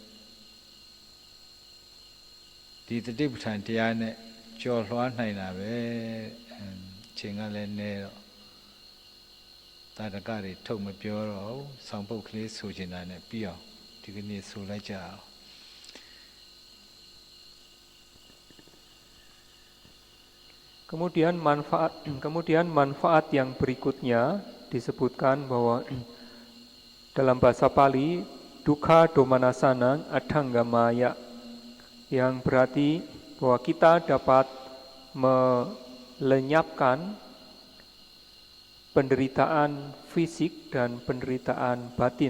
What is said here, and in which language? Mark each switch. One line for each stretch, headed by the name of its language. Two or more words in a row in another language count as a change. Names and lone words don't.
Burmese: ဒီတတိပဋ္ဌာန်တရားနဲ့ကြော်လွှားနိုင်တာပဲချိန်ကလည်းနေတော့တာတကတွေထုတ်မပြောတော့ဆောင်းပုတ်ကလေးဆိုချင်တာနဲ့ပြီးအောင်ဒီကနေ့ဆိုလိုက်ကြအောင်
Indonesian: Kemudian manfaat yang berikutnya disebutkan bahwa dalam bahasa Pali
Pali: dukkha domanasana adanggamaya
Indonesian: yang berarti bahwa kita dapat melenyapkan penderitaan fisik dan penderitaan batin.